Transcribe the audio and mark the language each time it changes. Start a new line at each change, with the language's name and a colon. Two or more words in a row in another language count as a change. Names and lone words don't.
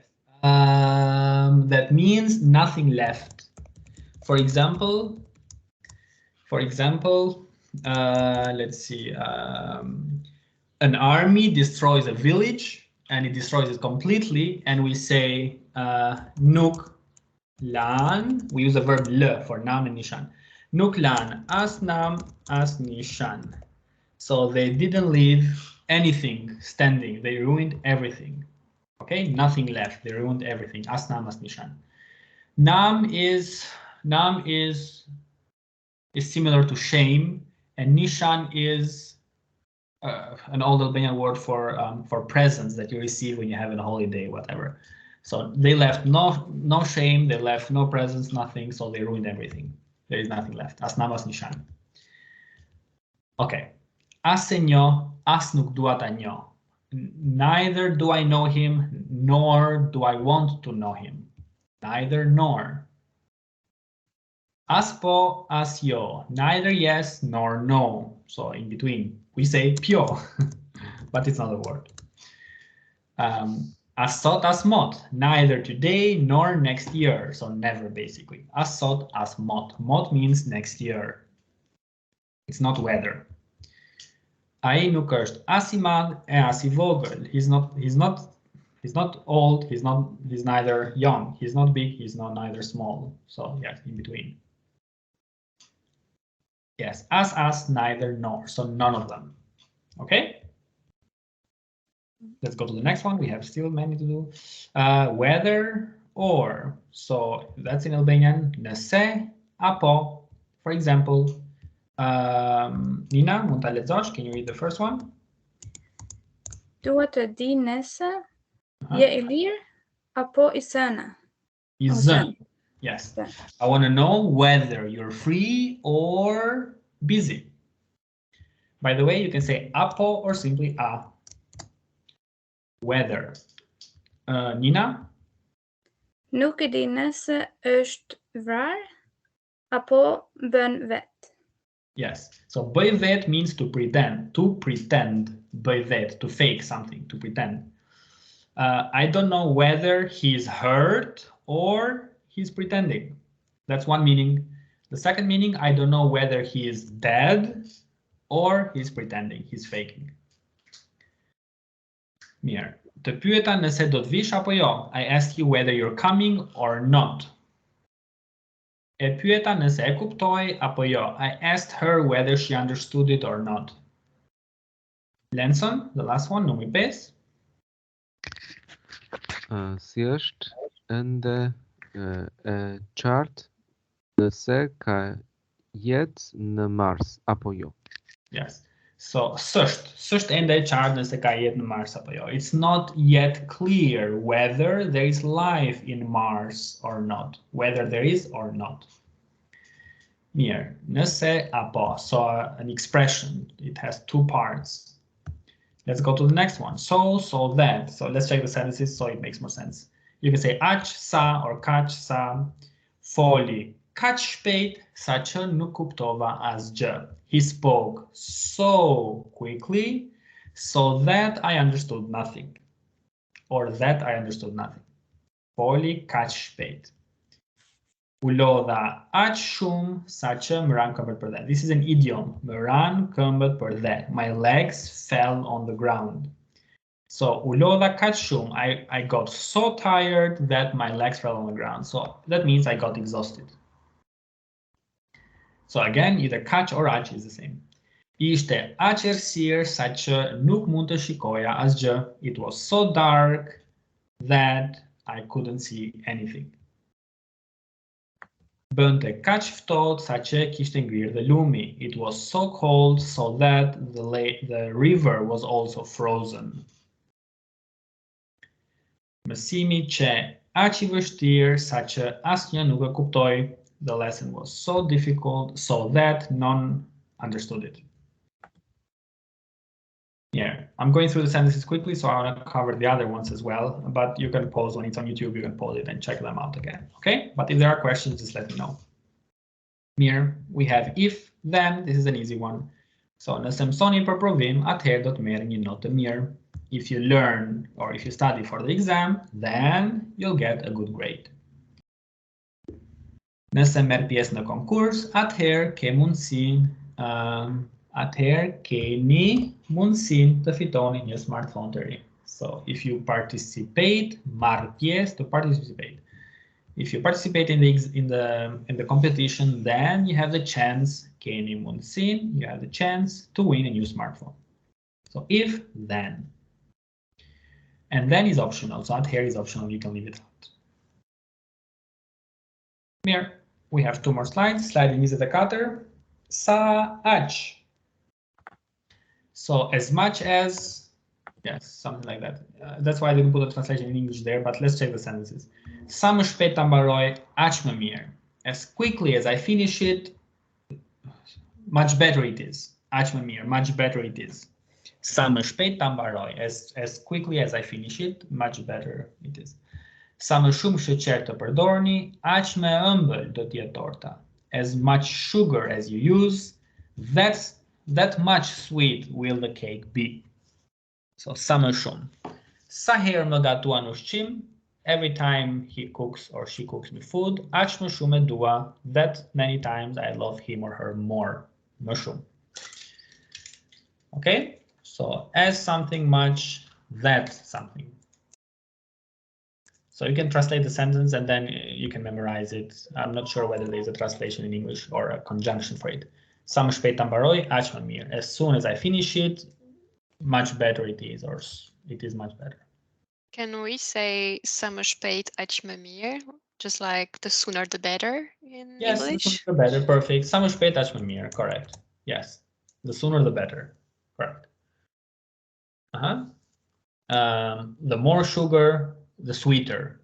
English: That means nothing left. For example, let's see. An army destroys a village and it destroys it completely, and we say
Albanian: nuk lan.
English: We use the verb le for nam and nishan.
Albanian: Nuk lan as nam as nishan.
English: So they didn't leave anything standing. They ruined everything. Okay, nothing left. They ruined everything.
Albanian: As nam as nishan.
English: Nam is similar to shame, and nishan is an old Albanian word for presents that you receive when you have a holiday, whatever. So they left no shame, they left no presents, nothing, so they ruined everything. There is nothing left.
Albanian: As nam as nishan.
English: Okay.
Albanian: As e njo, as nuk dua ta njo.
English: Neither do I know him, nor do I want to know him. Neither nor.
Albanian: As po, as yo.
English: Neither yes nor no. So in between. We say pio, but it's not a word.
Albanian: As sot, as mot.
English: Neither today nor next year. So never, basically.
Albanian: As sot, as mot.
English: Mot means next year. It's not weather.
Albanian: Ai nuk është as I madh e as I vogël.
English: He's not old. He's neither young. He's not big. He's not neither small. So yes, in between. Yes, as, neither, nor. So none of them. Okay. Let's go to the next one. We have still many to do. Whether or. So that's in Albanian.
Albanian: Nëse apo.
English: For example, Nina,
Albanian: mund ta lexosh?
English: Can you read the first one?
Albanian: Dua të di nëse je I lirë apo I zënë. I zënë.
English: Yes. I want to know whether you're free or busy. By the way, you can say apo or simply a. Whether. Nina?
Albanian: Nuk e di nëse është vrar apo bën vet.
English: Yes. So
Albanian: bëj vet
English: means to pretend. To pretend. Bëj vet, to fake something, to pretend. I don't know whether he's hurt or he's pretending. That's one meaning. The second meaning, I don't know whether he is dead or he's pretending, he's faking.
Albanian: Mirë. Të pyeta nëse do të vish apo jo.
English: I ask you whether you're coming or not.
Albanian: E pyeta nëse e kuptoi apo jo.
English: I asked her whether she understood it or not. Lenson, the last one,
Albanian: numri 5. Si është ende e qartë nëse ka jetë në Mars apo jo.
English: Yes.
Albanian: So s'është ende e qartë nëse ka jetë në Mars apo jo.
English: It's not yet clear whether there is life in Mars or not. Whether there is or not. Mirë, nëse apo. So an expression. It has two parts. Let's go to the next one. So that. So let's check the sentences so it makes more sense. You can say
Albanian: aq sa
English: or
Albanian: kaq sa. Foli kaq shpejt sa që nuk kuptova asgjë.
English: He spoke so quickly so that I understood nothing. Or that I understood nothing.
Albanian: Foli kaq shpejt. U lodha aq shumë sa që më ran këmbët për dhe.
English: This is an idiom.
Albanian: Më ran këmbët për dhe.
English: My legs fell on the ground.
Albanian: So u lodha kaq shumë.
English: I got so tired that my legs fell on the ground. So that means I got exhausted. So again, either kaq or aq is the same.
Albanian: Ishte aq errësirë sa që nuk mund të shikoja asgjë.
English: It was so dark that I couldn't see anything.
Albanian: Bënte kaq ftohtë sa që kishte ngrirë dhe lumi.
English: It was so cold so that the river was also frozen.
Albanian: Mësimi që aq i vështirë sa që asnjë nuk e kuptoi.
English: The lesson was so difficult so that none understood it. Yeah, I'm going through the sentences quickly, so I want to cover the other ones as well. But you can pause when it's on YouTube, you can pause it and check them out again. Okay, but if there are questions, just let me know. Mirë, we have if, then, this is an easy one.
Albanian: So nëse mësoni për provim, atëherë do të merrni një notë të mirë.
English: If you learn or if you study for the exam, then you'll get a good grade.
Albanian: Nëse merr pjesë në konkurs, atëherë keni mundësinë të fitoni një smartphone të ri.
English: So if you participate,
Albanian: marr pjesë,
English: to participate. If you participate in the competition, then you have the chance,
Albanian: keni mundësinë,
English: you have the chance to win a new smartphone. So if, then. And then is optional. So atëherë is optional, you can leave it out. Mirë, we have two more slides. Slide 24.
Albanian: Sa aq.
English: So as much as, yes, something like that. That's why I didn't put the translation in English there, but let's check the sentences.
Albanian: Sa më shpejt ta mbaroj, aq më mirë.
English: As quickly as I finish it, much better it is.
Albanian: Aq më mirë,
English: much better it is.
Albanian: Sa më shpejt ta mbaroj,
English: as quickly as I finish it, much better it is.
Albanian: Sa më shumë sheqer të përdorni, aq më e ëmbël do të jetë torta.
English: As much sugar as you use, that much sweet will the cake be.
Albanian: So sa më shumë. Sa herë më gatuan ushqim,
English: every time he cooks or she cooks me food,
Albanian: aq më shumë e dua,
English: that many times I love him or her more.
Albanian: Më shumë.
English: Okay? So as something much, that something. So you can translate the sentence and then you can memorize it. I'm not sure whether there's a translation in English or a conjunction for it.
Albanian: Sa më shpejt ta mbaroj, aq më mirë.
English: As soon as I finish it, much better it is, or it is much better. Can we say
Albanian: sa më shpejt aq më mirë?
English: Just like the sooner the better in Yes, English? the sooner the better, perfect.
Albanian: Sa më shpejt aq më mirë,
English: correct. Yes, the sooner the better, correct. The more sugar, the sweeter.